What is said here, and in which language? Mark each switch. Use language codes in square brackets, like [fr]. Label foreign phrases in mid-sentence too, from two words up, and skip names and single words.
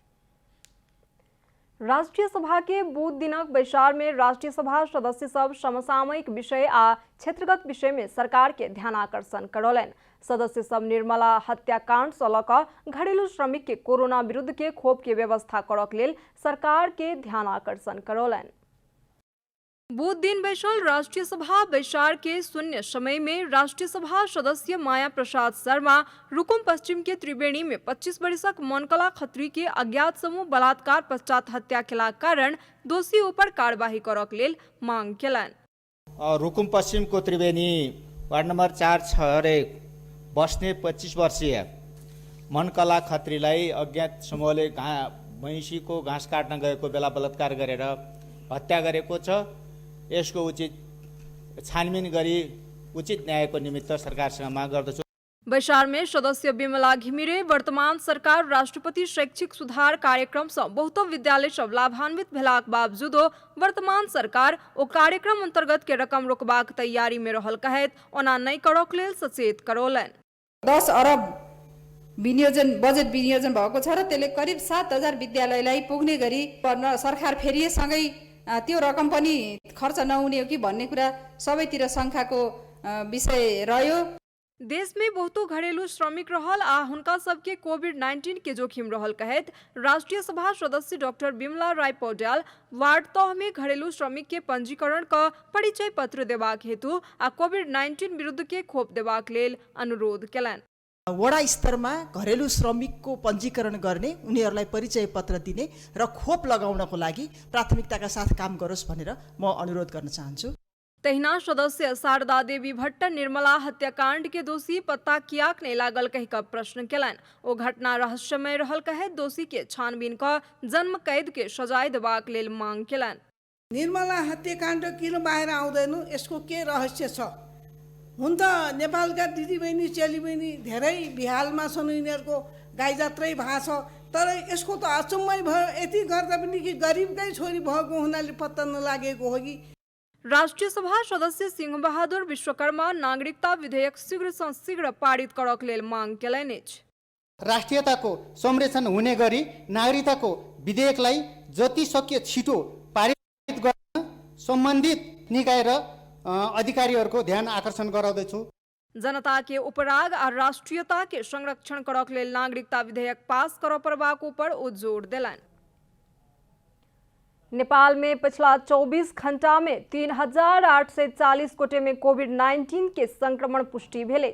[mai] राष्ट्रीय सभा के बुध दिनक बैसार में राष्ट्रीय सभा सदस्य सब समसामयिक विषय आ क्षेत्रगत विषय में सरकार के ध्यानाकर्षण करौलन। सदस्य सब निर्मला हत्याकांड से लक घरेलू श्रमिक के कोरोना विरुद्ध के खोप के व्यवस्था करक लेल सरकार के ध्यानाकर्षण करौलन। बुध दिन बैसल राष्ट्रीय सभा बैसार के शून्य समय में राष्ट्रीय सभा सदस्य माया प्रसाद शर्मा रुकुम पश्चिम के त्रिवेणी में 25 वर्षक मनकला खत्री के अज्ञात समूह बलात्कार पश्चात हत्या के कारण दोषी ऊपर कार्यवाही करक लेल मांग केलन। [ne] रुकुम पश्चिम को त्रिवेणी वार्ड नंबर 4 बस्ने 25 वर्षीय मनकला खत्रीलाई अज्ञात समूहले भैँसीको घाँस काट्न गएको बेला बलात्कार गरेर हत्या गरेको छ। यसको उचित छानबिन गरी उचित न्यायको निमित्त सरकारसँग माग गर्दछु। [mai] बैसार में सदस्य विमला घिमिरे वर्तमान सरकार राष्ट्रपति शैक्षिक सुधार कार्यक्रम से बहुत विद्यालय सब लाभान्वित भेलाक बावजूदो वर्तमान सरकार ओ कार्यक्रम अंतर्गत के रकम रोकबाक तैयारी में रहल कहैत ओना नहीं करक लेल सचेत करौलन। [ne] 10 अरब बजेट विनियोजन भएको छ र त्यसले करिब 7000 विद्यालयलाई पुग्ने गरी सरकार फेरिएसँगै त्यो रकम पनि खर्च नहुने हो कि भन्ने कुरा सबैतिर शंकाको विषय रह्यो। [mai] देश में बहुतो घरेलू श्रमिक रहल आ हुनका सबके कोविड-19 के जोखिम रहल कहैत राष्ट्रीय सभा सदस्य डॉक्टर बिमला राय पौड्याल वार्ड तह में घरेलू श्रमिक के पंजीकरण का परिचय पत्र देबाक हेतु आ कोविड-19 विरुद्ध के खोप देबाक लेल अनुरोध केलन। [ne] वडा स्तरमा घरेलु श्रमिकको पञ्जीकरण गर्ने, उनीहरूलाई परिचय पत्र दिने र खोप लगाउनको लागि प्राथमिकताका साथ काम गरोस् भनेर म अनुरोध गर्न चाहन्छु। [mai] तहिना सदस्य शारदा देवी भट्ट निर्मला हत्याकांड के दोषी पत्ता कियाक नहीं लागल कहिक प्रश्न केलन। ओ घटना रहस्यमय रहल कहे दोषी के छानबीन का जन्म कैद के सजाय देबाक लेल मांग केलन। [ne] निर्मला हत्याकाण्ड किन बाहिर आउँदैन, यसको के रहस्य छ? हुन त नेपालका दिदीबहिनी चेलीबहिनी धेरै बिहालमा छन्, यिनीहरूको गाई जात्रै भएको छ, तर यसको त अचम्मै भयो। यति गर्दा पनि कि गरिबकै छोरी भएको हुनाले पत्ता नलागेको हो कि। [mai] राष्ट्रीय सभा सदस्य सिंह बहादुर विश्वकर्मा नागरिकता विधेयक शीघ्र से शीघ्र पारित करक लेल मांग केलनि। [ne] राष्ट्रियताको संरक्षण हुने गरी नागरिकताको विधेयकलाई जति सक्य छिटो पारित गर्न सम्बन्धित निकाय र अधिकारीहरूको ध्यान आकर्षण गराउँदैछु। [mai] जनता के उपराग और राष्ट्रीयता के संरक्षण करक लेल नागरिकता विधेयक पास कर परबाक ऊपर ओ जोर देलन। नेपाल में पिछला 24 घंटा में 3840 गोटे में कोविड-19 के संक्रमण पुष्टि भेल।